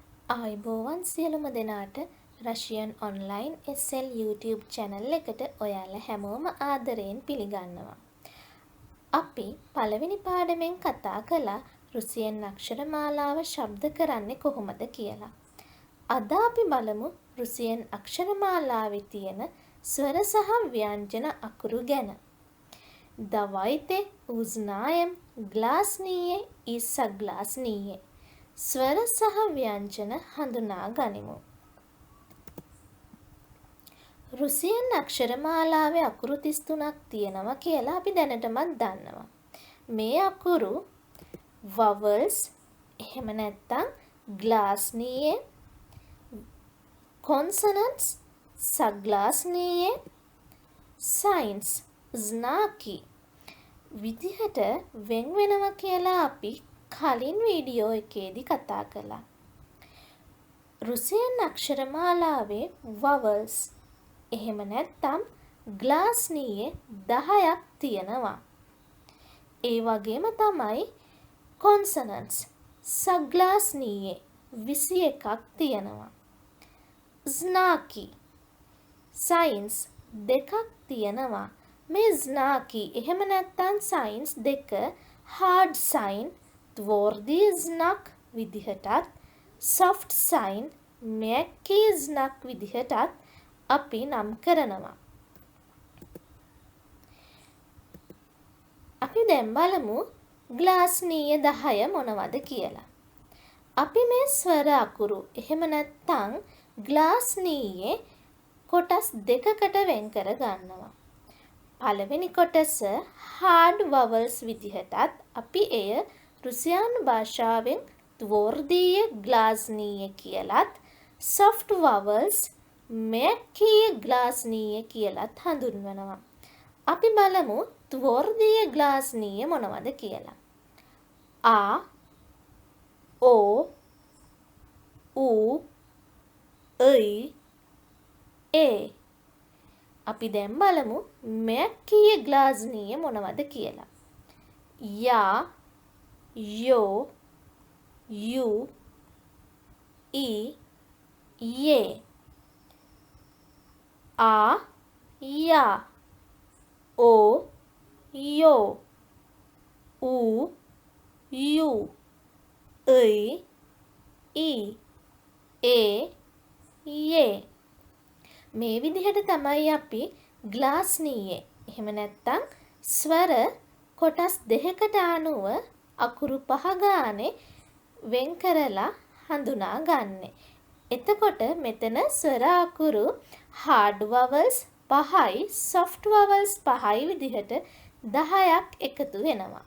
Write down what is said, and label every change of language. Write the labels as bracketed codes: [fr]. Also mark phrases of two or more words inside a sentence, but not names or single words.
[si] ආයුබෝවන් සියලුම දෙනාට රෂියන් ඔන්ලයින් SL YouTube channel එකට ඔයාලා හැමෝම ආදරයෙන් පිළිගන්නවා. අපි පළවෙනි පාඩමෙන් කතා කළා රුසියන් අක්ෂර මාලාව ශබ්ද කරන්නේ කොහොමද කියලා. අද අපි බලමු රුසියන් අක්ෂර මාලාවේ තියෙන ස්වර සහ ව්‍යංජන අකුරු ගැන. [ru] Давайте узнаем гласные и согласные. [si] ස්වර සහ ව්‍යංජන හඳුනා ගනිමු. රුසියන් අක්ෂර මාලාවේ අකුරු 33ක් තියෙනවා කියලා අපි දැනටමත් දන්නවා. මේ අකුරු vowels එහෙම නැත්නම් гласные, consonants, согласные, signs, знаки විදිහට වෙන් වෙනවා කියලා අපි කලින් වීඩියෝ එකේදී කතා කළා. රුසියන් අක්ෂර මාලාවේ vowels එහෙම නැත්නම් гласные 10ක් තියෙනවා. ඒ වගේම තමයි consonants согласные 21ක් තියෙනවා. знаки signs දෙකක් තියෙනවා. මේ знаки එහෙම නැත්නම් signs දෙක [en] hard sign [ru] твердый знак [si] විදිහටත් [en] soft sign [ru] мягкий знак [si] විදිහටත් අපි නම් කරනවා. අපි දැන් බලමු гласные 10 මොනවද කියලා. අපි මේ ස්වර අකුරු එහෙම නැත්නම් гласные කොටස් දෙකකට වෙන් කර ගන්නවා. පළවෙනි කොටස [en] hard vowels [si] විදිහටත් අපි එය රුසියානු භාෂාවෙන් [ru] твердые гласные [si] කියලත් [en] soft vowels [ru] мягкие гласные [si] කියලත් හඳුන්වනවා. අපි බලමු [ru] твердые гласные [si] මොනවද කියලා. [ru] А, О, У, Ы, Э. [si] අපි දැන් බලමු [ru] мягкие гласные [si] මොනවද කියලා. [ru] Я, Ё, Ю, И, Е. А, Я, О, Ё, У, Ю, Ы, И, Е, Е. [si] මේ විදිහට තමයි අපි гласные එහෙම නැත්නම් ස්වර කොටස් දෙකකට අනුව අකුරු 5 ගානේ වෙන් කරලා හඳුනා ගන්නෙ. එතකොට මෙතන ස්වර අකුරු [en] hard vowels [si] 5යි [en] soft vowels [si] 5යි විදිහට 10ක් එකතු වෙනවා.